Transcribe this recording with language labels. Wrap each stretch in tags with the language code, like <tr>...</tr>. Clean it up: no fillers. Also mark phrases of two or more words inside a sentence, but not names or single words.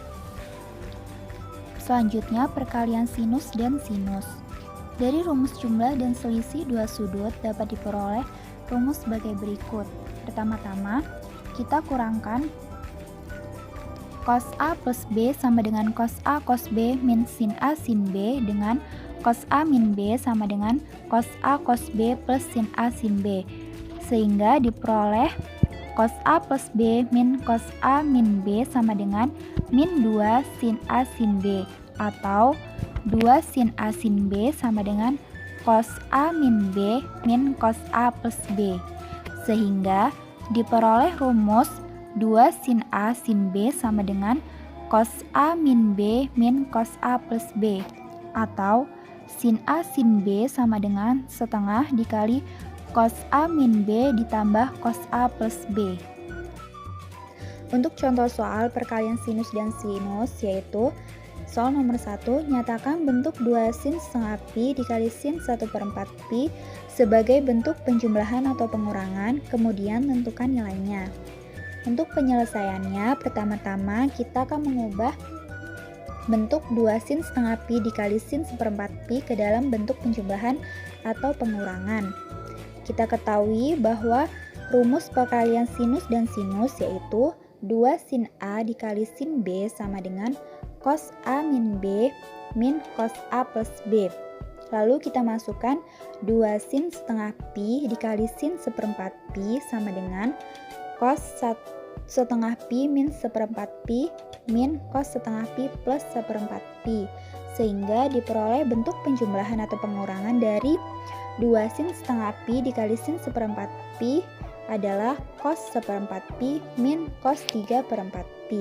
<id>Selanjutnya perkalian sinus dan sinus. Dari rumus jumlah dan selisih dua sudut dapat diperoleh rumus sebagai berikut. Pertama-tama, kita kurangkan cos A plus B sama dengan cos A cos B min sin A sin B dengan cos A min B sama dengan cos A cos B plus sin A sin B, sehingga diperoleh cos A plus B min cos A min B sama dengan min 2 sin A sin B, atau 2 sin A sin B sama dengan cos A min B min cos A plus B, sehingga diperoleh rumus 2 sin A sin B sama dengan cos A min B min cos A plus B, atau sin A sin B sama dengan setengah dikali cos A min B ditambah cos A plus B. Untuk contoh soal perkalian sinus dan sinus, yaitu soal nomor 1, nyatakan bentuk 2 sin setengah pi dikali sin 1/4 pi sebagai bentuk penjumlahan atau pengurangan, kemudian tentukan nilainya. Untuk penyelesaiannya, pertama-tama kita akan mengubah bentuk 2 sin setengah pi dikali sin 1/4 pi ke dalam bentuk penjumlahan atau pengurangan. Kita ketahui bahwa rumus perkalian sinus dan sinus yaitu 2 sin A dikali sin B sama dengan cos A min B min cos A plus B. Lalu kita masukkan 2 sin setengah pi dikali sin 1/4 pi sama dengan cos setengah pi min 1/4 pi min cos setengah pi plus 1/4 pi, sehingga diperoleh bentuk penjumlahan atau pengurangan dari 2 sin setengah pi dikali sin 1/4 pi adalah cos 1/4 pi min cos 3/4 pi.</id>